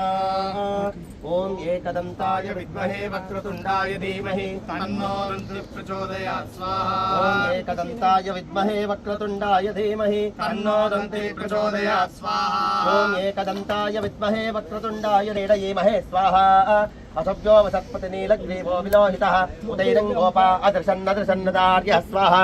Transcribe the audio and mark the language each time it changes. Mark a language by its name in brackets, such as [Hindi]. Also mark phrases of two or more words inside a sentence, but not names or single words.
[Sanskrit] ಓಂ ಏಕದಂತಾಯ ವಿದ್ಮಹೇ ವಕ್ರತುಂಡಾಯ ಧೀಮಹಿ ತನ್ನೋ ದಂತೆ ಪ್ರಚೋದಯಾತ್ ಸ್ವಾಹಾ. ಓಂ ಏಕದಂತಾಯ ವಿದ್ಮಹೇ ವಕ್ರತುಂಡಾಯ ಧೀಮಹಿ ತನ್ನೋ ದಂತೆ ಪ್ರಚೋದಯಾತ್ ಸ್ವಾಹಾ. ಓಂ ಏಕದಂತಾಯ ವಿದ್ಮಹೇ ವಕ್ರತುಂಡಾಯ ಧೀಮಹಿ ಸ್ವಾಹಾ. ಅಸಭ್ಯೋ ವಸತ್ಪತಿ ನೀಲಗ್ರೀವೋ ವಿಲೋಹಿತಃ ಉದೈನಂ ಗೋಪಾ ಅದೃಶನ್ನದೃಶನ್ನದಾರ್ಯಃ ಸ್ವಾಹಾ.